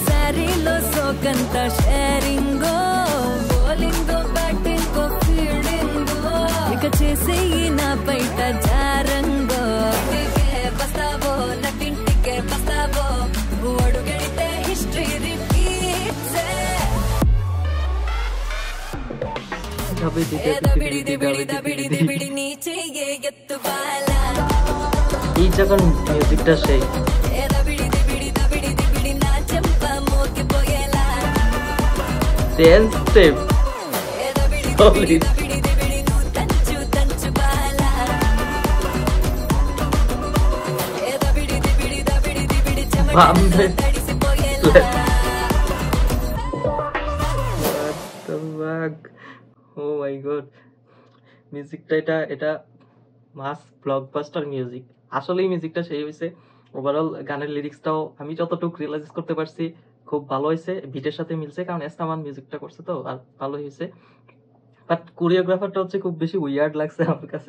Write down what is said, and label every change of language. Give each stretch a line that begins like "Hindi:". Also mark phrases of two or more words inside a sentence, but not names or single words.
Telugu: శారీలో సోకంత షేరింగో బౌలింగో బ్యాటింగో ఫీల్డింగో ఇక చేసేయి నా బయట జారంగో బస్తావో నటింటికే బస్తావో అడుగడితే
English: history repeats
Telugu: బిడి నీచే ఎత్తు బాలా
Bangla: এই যখন মিউজিকটা সেই।
Telugu: బిడి నా చెంప మోగిపోయేలా
English: dance step solid.
Telugu: బిడి నువ్వు తంచు బాలా బిడి బాంబే తడిసిపోయేలా
English: What the fuck? Oh my god.
Bangla: মিউজিকটা এটা
English: mass blockbuster music.
Bangla: আসলে এই মিউজিকটা সেই হয়েছে। ওভারঅল গানের লিরিক্সটাও আমি যতটুকু রিয়েলাইজ করতে পারছি খুব ভালো হয়েছে, বিটের সাথে মিলছে, কারণ এস্তামান মিউজিকটা করছে তো, আর ভালো হয়েছে। বাট কোরিওগ্রাফারটা হচ্ছে খুব বেশি উইয়ার্ড লাগছে আমার কাছে।